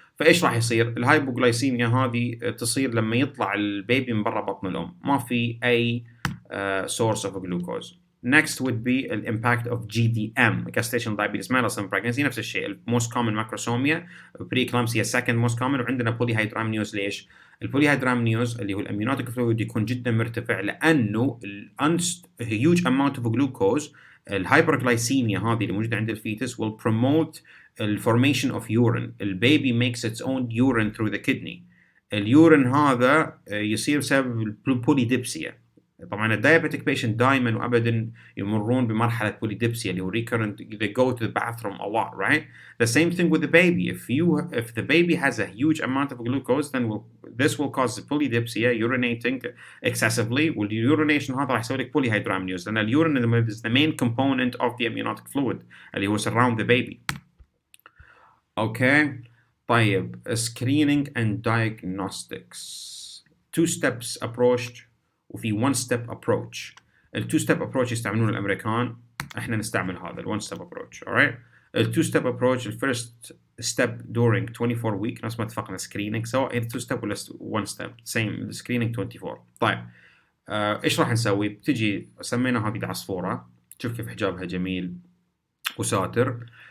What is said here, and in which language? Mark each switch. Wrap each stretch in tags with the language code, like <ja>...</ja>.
<ar>فايش راح يصير؟ الهايبوغلايسيميا هذه تصير لما يطلع البيبي من برا بطن الام، ما في اي source of glucose.</ar> <en>Next would be the impact of GDM, gestational diabetes mellitus in pregnancy.</en> <ar>نفس الشيء</ar> <en>most common macrosomia, preeclampsia second most common, وعندنا polyhydramnios.</en> <ar>ليش؟ البوليهيدرامنيوز اللي هو الاميونوتيك فلويد يكون جدا مرتفع لانه huge amount of glucose. الهايبرغلايسيميا هذه اللي موجوده عند الفيتس</ar> <en>will promote the formation of urine. البيبي makes its own urine through the kidney.</en> <ar>اليورين هذا يصير بسبب البوليديبسيا. طبعا الدايابيتك بيشنت دائما وابدا يمرون بمرحله بوليديبسيا اللي هو recurrent.</ar> <en>They go to the bathroom a lot, right? The same thing with the baby. If the baby has a huge amount of glucose, then this will cause polydipsia, urinating excessively. والurination</en> <ar>هذا راح يسوي لك</ar> <en>polyhydramnios لان اليورين is the main component of the amniotic fluid اللي هو surround the baby. Okay.</en> <ar>طيب screening and diagnostics.</ar> <en>Two steps approach وفي one step approach.</en> <ar>ال two step approach يستعملون الامريكان، احنا نستعمل هذا ال one step approach.</ar> <en>alright. ال two step approach ال first step during 24 week</en> <ar>نفس ما اتفقنا</ar> <en>screening سواء ال two step ولا one step same screening 24.</en> <ar>طيب ايش راح نسوي؟ بتجي سمينا هذه العصفورة، شوف كيف حجابها جميل وساتر.</ar>